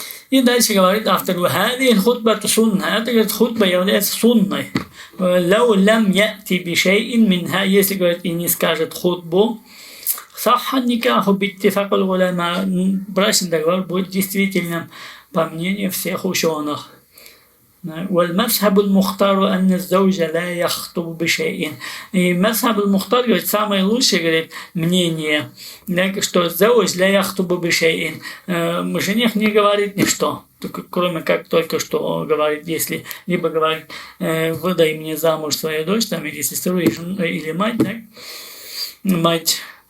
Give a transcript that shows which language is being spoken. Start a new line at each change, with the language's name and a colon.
Russian: И дальше говорит автор:
Arabic: «Хади хутба сунна».
Russian: Это, говорит, хутба является сунной.
Arabic: «Лау лам яти бишейин минха»,
Russian: если, говорит, и не скажет хутбу,
Arabic: «Сахха никаху биттифакул уляма»,
Russian: брачный договор будет действительным по мнению всех ученых.
Arabic: والمذهب المختار أن الزوج لا يخطب بشيء.
Russian: И
Arabic: мазхаб аль-Мухтар,
Russian: говорит, самое лучшее, говорит, мнение, что
Arabic: зауж ля яхтубу бишейин,
Russian: жених не говорит ничто, кроме как только что говорит, если либо говорит: «Выдай мне замуж свою дочь», там, или сестру, или мать, так? Мать.